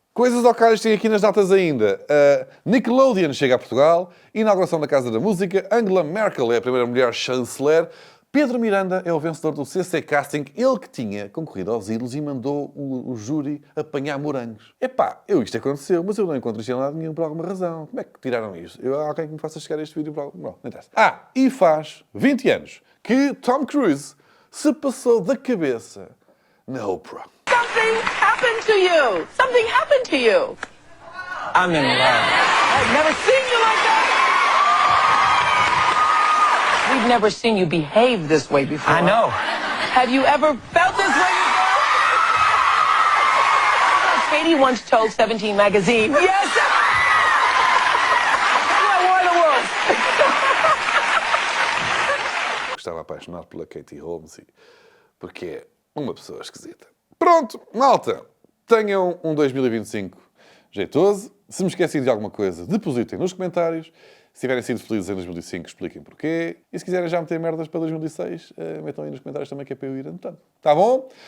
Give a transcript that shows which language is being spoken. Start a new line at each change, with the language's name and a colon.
Portuguese: Coisas locais tem aqui nas datas ainda. Nickelodeon chega a Portugal, inauguração da Casa da Música, Angela Merkel é a primeira mulher chanceler, Pedro Miranda é o vencedor do CC Casting, ele que tinha concorrido aos Ídolos e mandou o júri apanhar morangos. Epá, isto aconteceu, mas eu não encontro isto em lado nenhum por alguma razão. Como é que tiraram isto? Há alguém que me faça chegar este vídeo por alguma... Não interessa. E faz 20 anos que Tom Cruise se passou da cabeça na Oprah.
English: Something happened to you. Something happened to you. I'm in love. I've never seen you like that. We've never seen you behave this way before. I know. Have you ever felt this way before? Katie once told 17 magazine, yes, you are one of the world.
Portuguese: Estava apaixonado pela Katie Holmes porque é uma pessoa esquisita. Pronto, malta, tenham um 2025 jeitoso. Se me esqueci de alguma coisa, depositem nos comentários. Se tiverem sido felizes em 2005, expliquem porquê. E se quiserem já meter merdas para 2006, metam aí nos comentários também, que é para eu ir anotando. Tá bom?